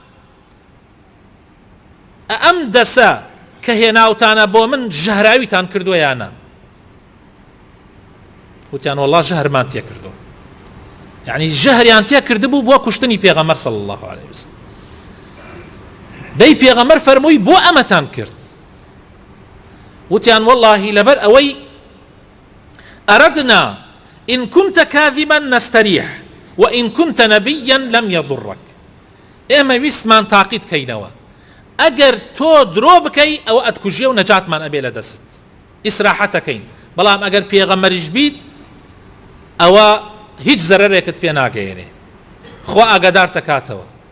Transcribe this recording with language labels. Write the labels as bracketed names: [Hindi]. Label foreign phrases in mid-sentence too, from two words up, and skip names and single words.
[Central Kurdish] ئەم دەسە کە هێناوتانە بۆ من ژەهراویتان کردووە یانە وتیان والله ژەهرمان تێ کردووە یعنی ژەهریان تێ کردبوو بۆ کوشتنی پێغەمبەر [Arabic] صلی الله عليه وسلم [Central Kurdish] دەی پێغەمبەر فەرمووی بۆ ئەمەتان کرد وتیان والله لەبەر ئەوەی [Arabic] أردنا إن كنت كاذبا نستريح وإن كنت نبيا لم يضرك [Central Kurdish] ئێمە ویستمان تاقیت کەینەوە ئەگەر تۆ درۆ بکەی ئەوە ئەتکوژیە و نەجاتمان ئەبێ لە دەست ئیسراحەتەکەین بەڵام ئەگەر پێغەمبەریش بیت ئەوە هیچ زەرەرێکت پێ ناگەیەنێ خوا ئاگادار دەکاتەوە